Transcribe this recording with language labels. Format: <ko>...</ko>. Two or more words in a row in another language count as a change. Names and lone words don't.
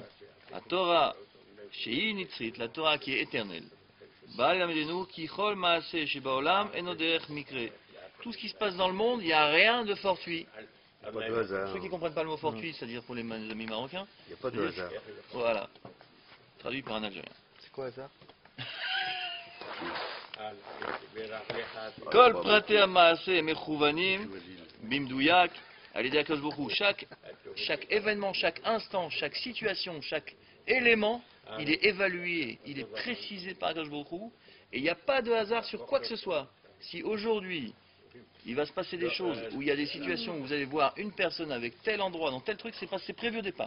<fr>La Torah, chez Nitzrit, la Torah qui est éternelle. Tout ce qui se passe dans le monde, il n'y a rien de fortuit. Pas de hasard. Ceux qui ne comprennent pas le mot fortuit, c'est-à-dire pour les amis marocains. Il n'y a pas de hasard. Voilà. Traduit par un Algérien. C'est quoi ça?</fr> <he>כל פרטי המעשה מחושבים במדויק על ידי הקדוש ברוך הוא.</he> <fr>Chaque événement, chaque instant, chaque situation, chaque élément, il est évalué, il est précisé par</fr> <he>הקדוש ברוך הוא,</he> <fr>et il n'y a pas de hasard sur quoi que ce soit. Si aujourd'hui il va se passer des choses où il y a des situations où vous allez voir une personne avec tel endroit dans tel truc, c'est prévu au départ.</fr>